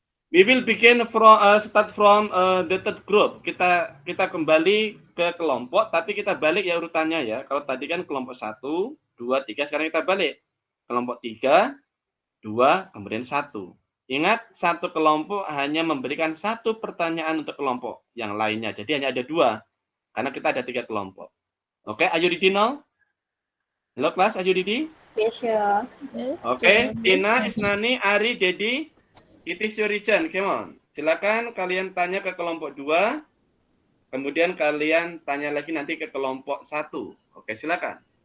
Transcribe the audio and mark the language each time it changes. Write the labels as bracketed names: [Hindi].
[English] We will begin start from the third group. [Indonesian] Kita kembali ke kelompok, tapi kita balik ya urutannya ya. Kalau tadi kan kelompok 1, 2, 3, sekarang kita balik. Kelompok 3, 2, kemudian 1. Ingat, satu kelompok hanya memberikan satu pertanyaan untuk kelompok yang lainnya. Jadi hanya ada 2, karena kita ada 3 kelompok. [English] Oke, are you ready now? [Indonesian] Halo kelas, [English] are you ready? Yes, sir. Oke, Tina, Isnani, Ari, Dedi, it is your turn, come on. [Indonesian] Silakan kalian tanya ke kelompok 2, kemudian kalian tanya lagi nanti ke kelompok 1. Oke, silakan.